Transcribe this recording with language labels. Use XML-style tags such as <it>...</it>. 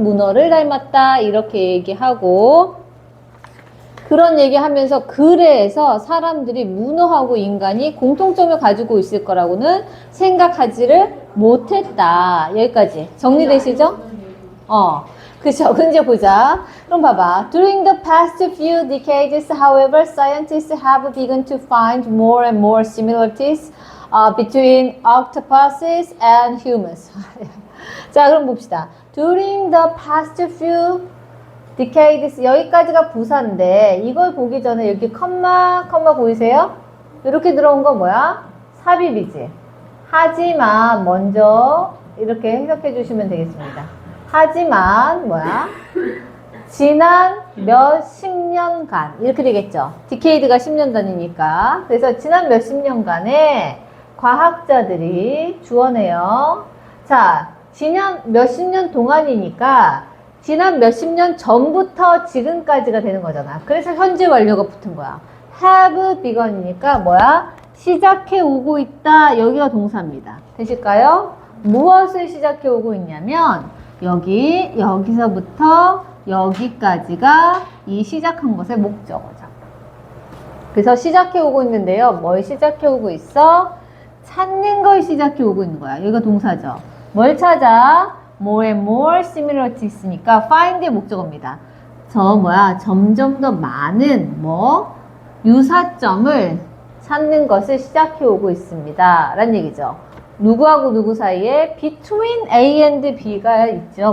<ko>문어를 닮았다. 이렇게 얘기하고, 그런 얘기하면서 그래서 사람들이 문어하고 인간이 공통점을 가지고 있을 거라고는 생각하지를 못했다. 여기까지 정리되시죠? 그쵸. 이제 보자. 그럼 봐봐.</ko> <en>During the past few decades, however, scientists have begun to find more and more similarities between octopuses and humans.</en> <ko>자, 그럼 봅시다.</ko> <en>During the past few decades,</en> <ko>여기까지가 부사인데 이걸 보기 전에 여기 컴마 보이세요? 이렇게 들어온 거 뭐야? 삽입이지. 하지만 먼저 이렇게 해석해 주시면 되겠습니다. 하지만 뭐야? 지난 몇십 년간 이렇게 되겠죠. 디케이드가 10년 단위니까. 그래서 지난 몇십 년간에 과학자들이 주어내요. 자, 지난 몇십 년 동안이니까 지난 몇십 년 전부터 지금까지가 되는 거잖아. 그래서 현재 완료가 붙은 거야.</ko> <en>have begun</en> <ko>이니까 뭐야? 시작해 오고 있다. 여기가 동사입니다. 되실까요? 무엇을 시작해 오고 있냐면 여기서부터 여기까지가 이 시작한 것의 목적어죠. 그래서 시작해 오고 있는데요. 뭘 시작해 오고 있어? 찾는 걸 시작해 오고 있는 거야. 여기가 동사죠. 뭘 찾아?</ko> <en>more and more similarities.</en> <ko>니까 find의 목적어입니다. 점점 더 많은 유사점을 찾는 것을 시작해 오고 있습니다. 라는 얘기죠. 누구하고 누구 사이에</ko> <en>between A and B</en> <ko>가 있죠.</ko>